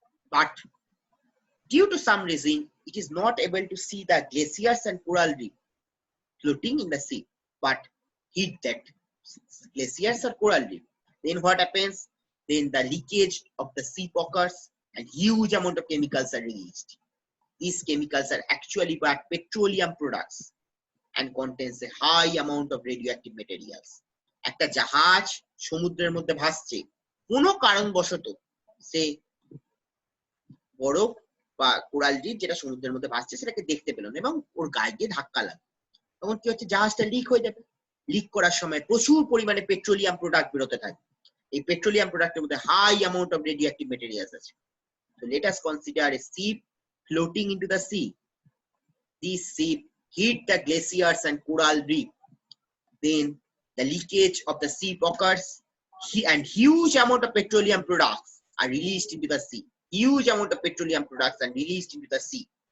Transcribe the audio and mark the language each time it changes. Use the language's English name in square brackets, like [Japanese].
[English] But due to some reason, it is not able to see the glaciers and coral reef floating in the sea, but hit that glaciers or coral reef. Then what happens? Then the leakage of the sea occurs and huge amount of chemicals are released. These chemicals are actually but petroleum products and contains a high amount of radioactive materials. [Bangla] একটা জাহাজ সমুদ্রের মধ্যে ভাসছে, কোনো কারণবশত সে বরফ বা coral reef যেটা সমুদ্রের মধ্যে ভাসছে সেটাকে দেখতে পেল না এবং ওর গায়ে গিয়ে ধাক্কা লাগলো। তখন কি হচ্ছে? জাহাজটা লিক হয়ে যাবে। লিক করার সময় প্রচুর পরিমাণে পেট্রোলিয়াম প্রোডাক্ট বেরোতে থাকে। এই পেট্রোলিয়াম প্রোডাক্টের মধ্যে high amount of radioactive materials আছে। [English] So let us consider a ship floating into the sea. This ship hit the glaciers and coral reef. Then the leakage of the ship occurs and huge amount of petroleum products are released into the sea. Huge amount of petroleum products are released into the sea.